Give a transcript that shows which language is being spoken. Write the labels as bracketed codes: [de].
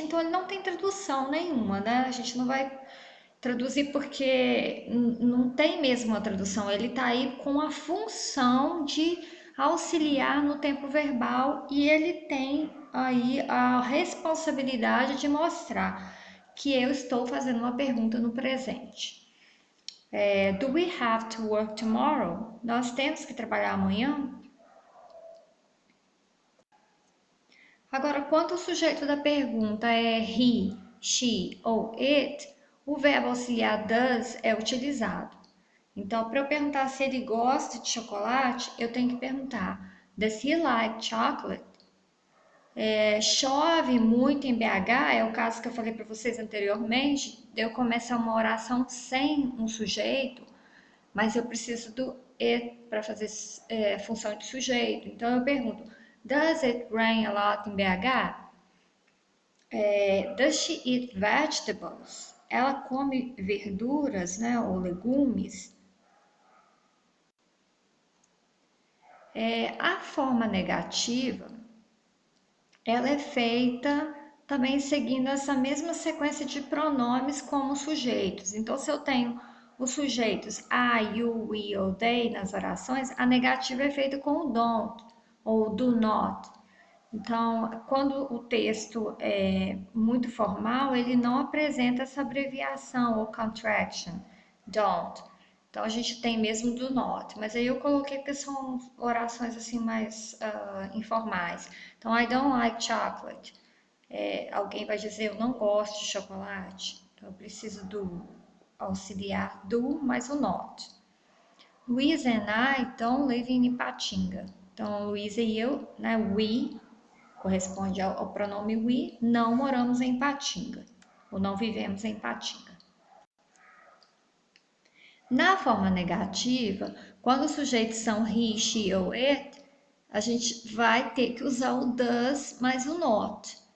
[pt] Então, ele não tem tradução nenhuma, né? A gente não vai traduzir porque não tem mesmo a tradução. Ele está aí com a função de auxiliar no tempo verbal e ele tem aí a responsabilidade de mostrar que eu estou fazendo uma pergunta no presente. [en] Do we have to work tomorrow? [pt] Nós temos que trabalhar amanhã? Agora, quando o sujeito da pergunta é he, she ou it, o verbo auxiliar does é utilizado. Então, para eu perguntar se ele gosta de chocolate, eu tenho que perguntar [en] Does he like chocolate? [pt] Chove muito em BH, é o caso que eu falei para vocês anteriormente, de eu começar uma oração sem um sujeito, mas eu preciso do it para fazer função de sujeito. Então eu pergunto, [en] does it rain a lot in BH? Does she eat vegetables? [pt] Ela come verduras, né, ou legumes? A forma negativa, ela é feita também seguindo essa mesma sequência de pronomes como sujeitos. Então, se eu tenho os sujeitos I, you, we ou they nas orações, a negativa é feita com o don't ou do not. Então, quando o texto é muito formal, ele não apresenta essa abreviação ou contraction, don't. Então, a gente tem mesmo do not, mas aí eu coloquei porque são orações assim mais informais. [en] Então, I don't like chocolate. [pt] Alguém vai dizer, eu não gosto de chocolate. Então, eu preciso do auxiliar do mais o not. [en] Luísa and I don't live in Ipatinga. [pt] Então, Luísa e eu, né, we, corresponde ao pronome we, não moramos em Ipatinga, ou não vivemos em Ipatinga. Na forma negativa, quando os sujeitos são he, she ou it, a gente vai ter que usar o does mais o not.